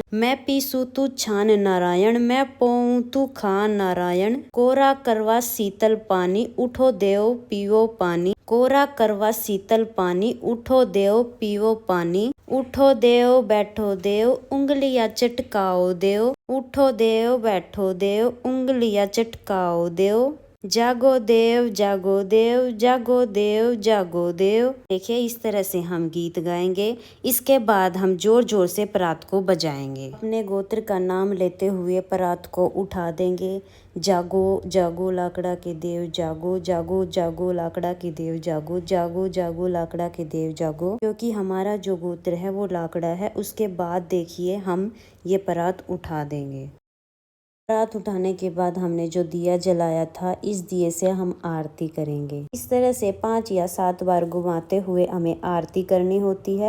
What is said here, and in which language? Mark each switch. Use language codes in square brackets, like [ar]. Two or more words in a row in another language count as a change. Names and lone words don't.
[hi] मैं पीसू तू छान नारायण, मैं पोऊं तू खा नारायण। कोरा करवा शीतल पानी, उठो देव पीओ पानी। कोरा करवा शीतल पानी, उठो देव पीओ पानी। उठो देव बैठो देव, उंगलियां चटकाओ देव। उठो देव बैठो देव, उंगलियां चटकाओ देव। जागो देव जागो देव, जागो देव जागो देव। देखिए इस तरह से हम गीत गाएंगे। इसके बाद हम जोर जोर से परात को बजाएंगे। अपने गोत्र का नाम लेते हुए परात को उठा देंगे। जागो जागो लाकड़ा के देव जागो, जागो जागो लाकड़ा के देव जागो, जागो जागो लाकड़ा के देव जागो। क्योंकि हमारा जो गोत्र है वो लाकड़ा है। उसके बाद देखिए हम ये परात उठा देंगे। परात उठाने के बाद हमने जो दिया जलाया था, इस दिए से हम आरती करेंगे। इस तरह से 5 या 7 बार घुमाते हुए हमें आरती करनी होती है।